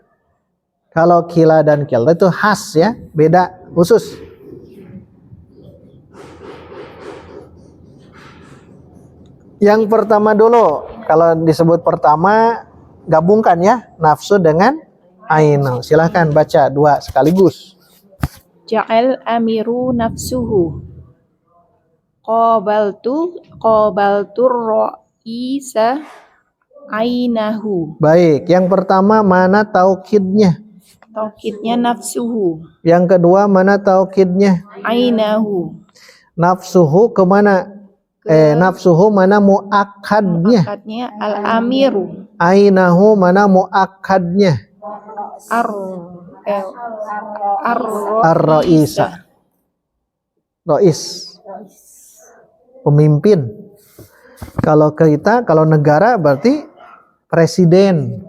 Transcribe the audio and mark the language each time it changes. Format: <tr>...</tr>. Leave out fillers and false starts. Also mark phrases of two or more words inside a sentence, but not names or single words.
<id>Kalau kila dan kilta itu khas ya, beda, khusus. Yang pertama dulu, kalau disebut pertama gabungkan ya nafsu dengan ainu. Silahkan baca dua sekaligus.</id> <ar>جاء الأمير نفسه. قابلت الرئيس عينه.</ar> <id>Baik, yang pertama mana taukidnya? Taukidnya nafsuhu. Yang kedua mana taukidnya? Ainahu. Nafsuhu kemana? Nafsuhu mana muakkadnya? Akadnya al-amiru. Ainahu mana muakkadnya? Ar-Raisa. Rais. Pemimpin. Kalau kita, kalau negara berarti presiden.</id>